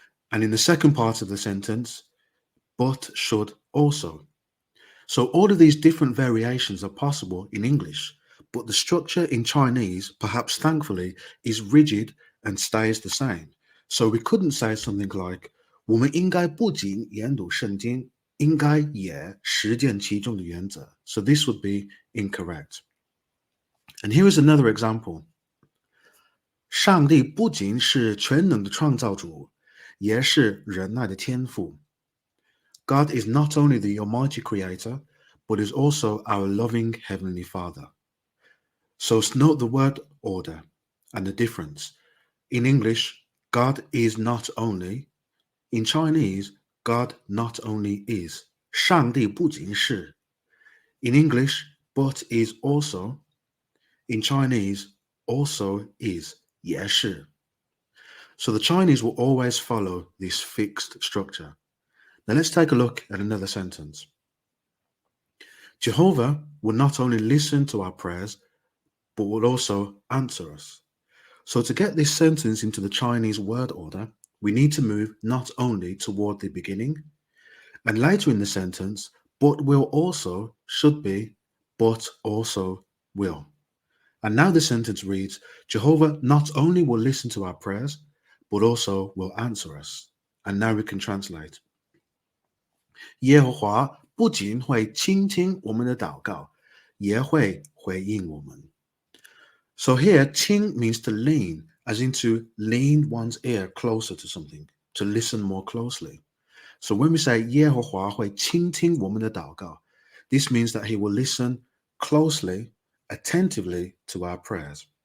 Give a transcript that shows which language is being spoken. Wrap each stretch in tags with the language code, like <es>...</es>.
<en>And in the second part of the sentence, but should also. So all of these different variations are possible in English, but the structure in Chinese, perhaps thankfully, is rigid and stays the same. So we couldn't say something like</en> <zh>我们应该不仅研读圣经，应该也实践其中的原则.</zh> <en>So this would be incorrect. And here is another example.</en> <zh>上帝不仅是全能的创造主，也是仁爱的天父.</zh> <en>God is not only the Almighty Creator, but is also our loving Heavenly Father. So note the word order and the difference. In English, God is not only. In Chinese, God not only is.</en> <zh>上帝不仅是.</zh> <en>In English, but is also. In Chinese, also is.</en> <zh>也是.</zh> <en>So the Chinese will always follow this fixed structure. Now let's take a look at another sentence. Jehovah will not only listen to our prayers, but will also answer us. So to get this sentence into the Chinese word order, we need to move not only toward the beginning, and later in the sentence, but will also should be, but also will. And now the sentence reads, Jehovah not only will listen to our prayers, but also will answer us. And now we can translate.</en> <zh>耶和华不仅会倾听我们的祷告，也会回应我们.</zh> <en>So here, 倾 means to lean, as in to lean one's ear closer to something, to listen more closely. So when we say</en> <zh>耶和华会倾听我们的祷告,</zh> <en>this means that he will listen closely, attentively to our prayers.</en>